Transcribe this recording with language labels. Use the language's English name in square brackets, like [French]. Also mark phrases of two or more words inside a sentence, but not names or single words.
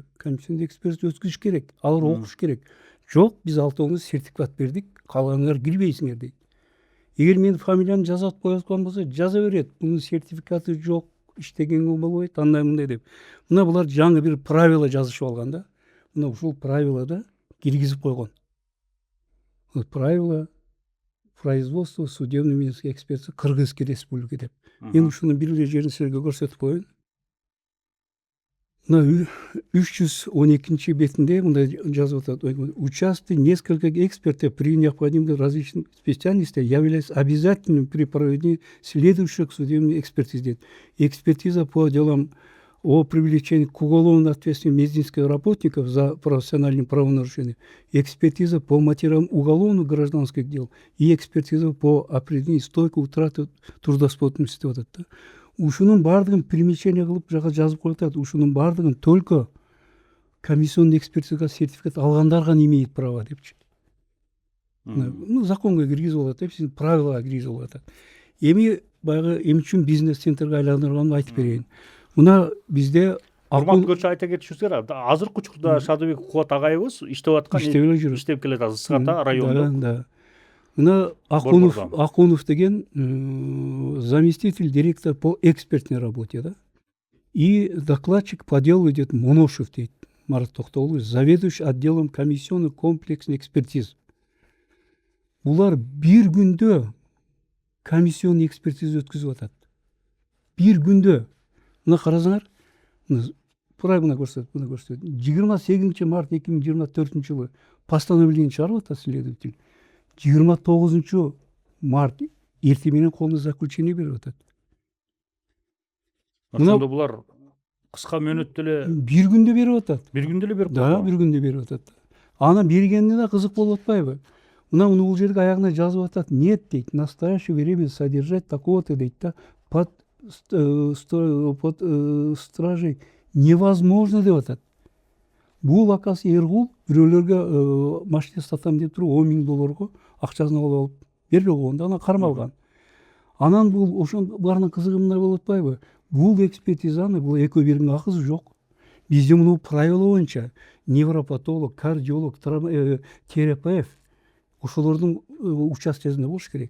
[Kyrgyz] Комиссионный экспертиза өткүзүш керек, алар окуш керек. Жок, биз 6-оңуз сертификат бердик, калганыңар кирбейсиңер дейт. Эгер менин фамилиямды жазып коюлган болсо, жаза берет. Мунун сертификаты жок, иштегенге болбойт, андай мындай деп. Мына булар жаңы бир правила жазышып алган да. Мына ушул правилада киргизип койгон. [Russian] Правила производства судебно-медицинской экспертизы Кыргызской республики деп. [Kyrgyz] Мен ушуну бир эле жерин силерге көрсөтүп коеюн. мына 312 бетинде мындай жазып атат: [Russian] участие нескольких экспертов при необходимых различных специальностях является обязательным при проведении следующих судебных экспертиз дейт. Экспертиза по делам о привлечении к уголовной ответственности медицинских работников за профессиональные правонарушения, экспертиза по материалам уголовно-гражданских дел и экспертиза по определению стойкой утраты трудоспособности деп атат да. [Kyrgyz] Ушунун баардыгын примечание кылып жака жазып коюп атат. Ушунун баардыгын только комиссионный экспертизага сертификат алгандар гана [Russian] имеет право [Kyrgyz] депчи. Ну, законго киргизип алат деп, правилага киргизип атат. Эми баягы эмне үчүн бизнес центрге айландырганын айтып берейин. Мына бизде урматтуу көрчү айта кетишибиз керек. Азыркы учурда Шадыбек Кубат агайыбыз иштеп аткан, иштеп келе атат Ысыката районунда. [Russian] Да. [Kyrgyz] Мына Акунов деген [Russian] заместитель директора по экспертной работе, да. И докладчик по делу идет Моношев дейт, Марат Токтогулович, заведующий отделом комиссионных комплексных экспертиз. [Kyrgyz] Булар бир күндө комиссионный экспертиза өткүзүп атат. Бир күндө. Мына карасаңар, мына көрсөт. 28 март 2024 жылы постановление чыгарып атат следователь. 29 март эртең менен колуна заключение берип атат. Ошондо булар кыска мөөнөттө эле бир күндө берип атат. Бир күндө эле берип атат. Да, бир күндө берип атат. Анан бергенине да кызык болуп атпайбы? Мына бул жерге аягына жазып атат: [Russian] "Нет" дейт, "в настоящее время содержать такого-то" [Kyrgyz] дейт да, [Russian] под стражей невозможно [Kyrgyz] деп атат. Бул акасы Эргул бирөөлөргө машина сатам деп туруп $10,000 акчасын алып бербей койгон, анан кармалган. Анан бул ошон баарынын кызыгы мындай болуп атпайбы? Бул экспертизаны бул экөө биринин акысы жок. Бизде муну правила боюнча невропатолог, кардиолог, терапевт ошолордун участогинде болуш керек.